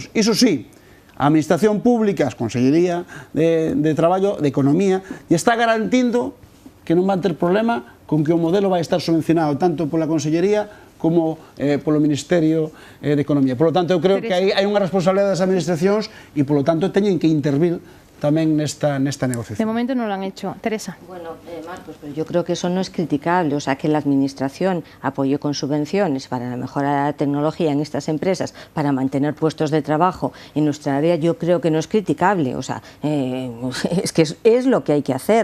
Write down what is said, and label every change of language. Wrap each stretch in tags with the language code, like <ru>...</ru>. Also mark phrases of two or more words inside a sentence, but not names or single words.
<gl>Iso sí, a Administración Pública, a Consellería de Traballo, de Economía, e está garantindo que non van ter problema con que o modelo vai estar subvencionado tanto pola Consellería como polo Ministerio de Economía.</gl> <es>Por lo tanto,</es> <gl>eu creo que hai unha responsabilidade das administracións e,</gl> <es>por lo tanto,</es> <gl>teñen que intervir tamén nesta negociación.</gl> <es>De momento non lo han hecho. Teresa. Bueno, Marcos, pero yo creo que eso no es criticable, o sea, que la Administración apoye con subvenciones para la mejora de la tecnología en estas empresas, para mantener puestos de trabajo en nuestra área, yo creo que no es criticable, o sea, es que es lo que hay que hacer.</es>